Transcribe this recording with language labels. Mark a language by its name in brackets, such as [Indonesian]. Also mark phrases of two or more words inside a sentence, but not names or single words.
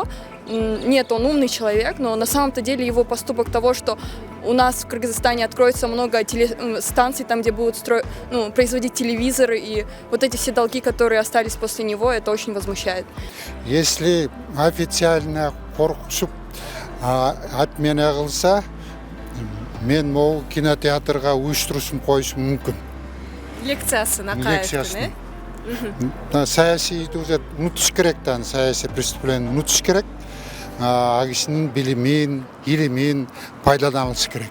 [Russian] Нет, он умный человек, но на самом-то деле его поступок того, что у нас в Кыргызстане откроется много станций, там, где будут производить телевизоры, и вот эти все долги, которые остались после него, это очень возмущает. Если официально [Kyrgyz] коркушуп отмена кылса, мен могу кинотеатрга уюштурушум коюшум мүмкүн. Лекциясын Акаевдин, саясий унутуш керек, саясий преступление унутуш керек. Кишинин билимин, илимин пайдаланылыш керек.